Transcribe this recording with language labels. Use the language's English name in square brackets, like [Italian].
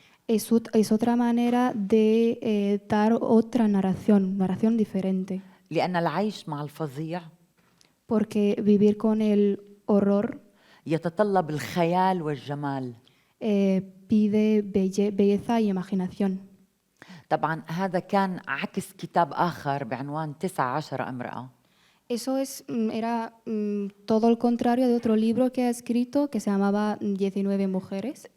[Spanish] Es otra manera de dar otra narración diferente. [Arabic] لأن العيش مع الفظيع [Spanish] Porque vivir con el horror [Arabic] يتطلب الخيال والجمال. [Spanish] pide belleza y imaginación. [Arabic] طبعا هذا كان عكس كتاب آخر بعنوان 19 امرأة. [Spanish] Eso era todo lo contrario de otro libro que ha escrito que se llamaba 19 mujeres.